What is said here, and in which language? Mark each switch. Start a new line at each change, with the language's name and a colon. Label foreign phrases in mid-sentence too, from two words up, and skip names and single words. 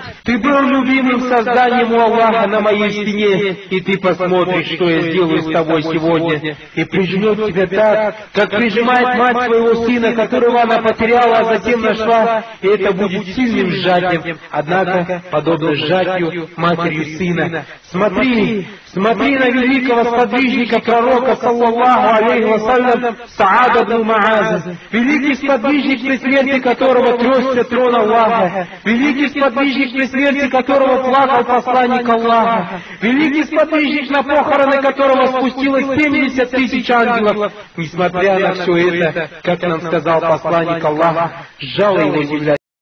Russian: Ты был любимым созданием у Аллаха на моей спине, и ты посмотришь, что я сделаю с тобой сегодня». И прижмет тебя так, как прижимает мать своего сына, которого она потеряла, а затем нашла, и это будет сильным сжатием, однако подобно сжатию матерью сына. Смотри на великого сподвижника пророка,
Arabic: صلى الله عليه وسلم,
Russian: Саад ибн Муаз, великий сподвижник, при смерти которого тресся трон Аллаха, великий сподвижник, при смерти которого плакал посланник Аллаха, великий сподвижник, на похороны которого спустилось 70 000 ангелов. Несмотря на все это, как нам сказал посланник Аллаха, сжала его земля